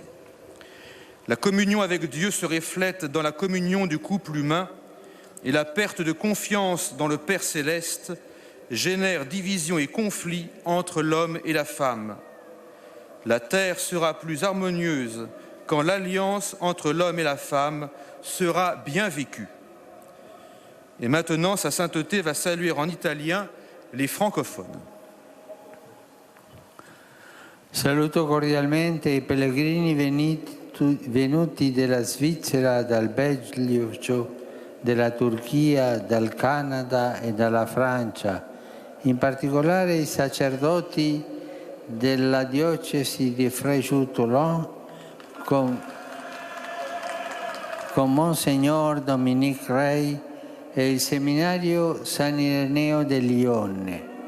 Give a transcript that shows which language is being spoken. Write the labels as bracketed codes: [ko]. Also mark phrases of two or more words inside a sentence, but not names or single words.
[fr] La communion avec Dieu se reflète dans la communion du couple humain et la perte de confiance dans le Père céleste génère division et conflit entre l'homme et la femme. La terre sera plus harmonieuse quand l'alliance entre l'homme et la femme sera bien vécue. Et maintenant, sa sainteté va saluer en italien les francophones. [it] Saluto cordialmente i pellegrini venuti dalla Svizzera, dal Belgio, dalla Turchia, dal Canada e dalla Francia, in particolare i sacerdoti della diocesi di Fréjus-Toulon con Monsignor Dominique Rey e il seminario San Ireneo di Lione.